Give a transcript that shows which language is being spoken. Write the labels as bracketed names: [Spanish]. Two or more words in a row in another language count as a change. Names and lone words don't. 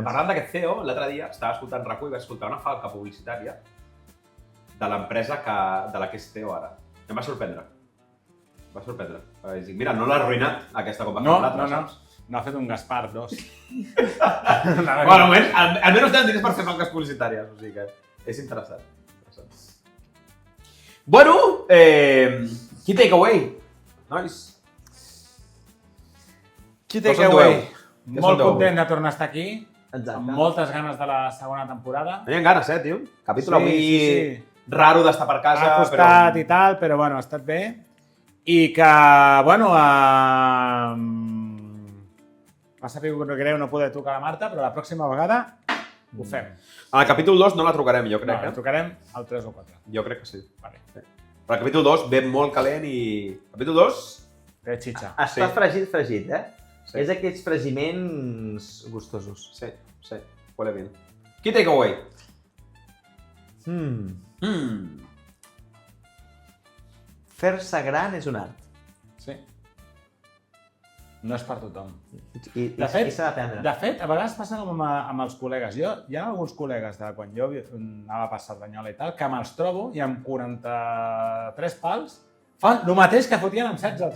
[Catalan] Parlant d'aquest CEO, l'altre dia estava escoltant RAC1 i vaig escoltar una falca publicitària de l'empresa de la que és CEO ara. Em va sorprendre. Vaig dir, mira, no l'ha arruïnat aquesta companyia. No. No ha fet un Gaspar 2. Bueno, almenys tenen diners per fer falques publicitàries, o sigui que és interessant. Bueno, [English] key takeaway. [Catalan] Nice. [English] Key takeaway. [Catalan] Molt content de tornar a estar aquí. Exacte. Amb moltes ganes de la segona temporada. Tenien ganes, tio. Capítol avui raro d'estar per casa. Ha costat i tal, però bueno, ha estat bé. I que, bueno, va saber greu no poder trucar a la Marta, però la pròxima vegada ho fem. En el capítol 2 no la trucarem, jo crec. No, la trucarem al 3 o 4. Jo crec que sí. Vale. Però el capítol 2 ve molt calent i... Capítol 2? Té xitxa. Està fregit, Sí. Sí. És aquells fregiments gustosos. Sí. [Spanish] Huele bien. [English] Key takeaway. [Catalan] Fer-se gran és un art. Sí. No és per tothom. I De fet, s'ha d'aprendre. De fet, a vegades passa amb els col·legues. Hi ha alguns col·legues de quan jo anava per Cerdanyola i tal, que me'ls trobo i amb 43 pals fan el mateix que fotien amb 16.